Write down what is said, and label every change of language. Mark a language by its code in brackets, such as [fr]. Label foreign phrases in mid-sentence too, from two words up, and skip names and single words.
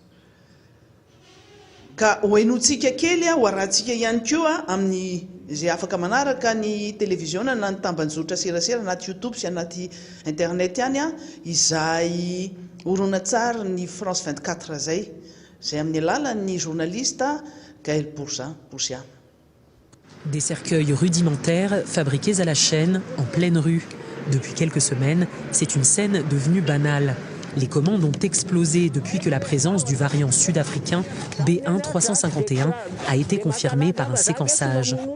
[mg] Ka hoenontsika kely ho arahantsika ihany koa amin'ny izay afaka manaraka ny télévision na ny tambanjotra serasera anaty YouTube sy anaty internet ihany izay horonan-tsary ny France 24 zay amin'ny alalan'ny journaliste Gaël Boursia. [fr] Des cercueils rudimentaires fabriqués à la chaîne en pleine rue. Depuis quelques semaines, c'est une scène devenue banale. Les commandes ont explosé depuis que la présence du variant sud-africain B1351 a été confirmée par un séquençage.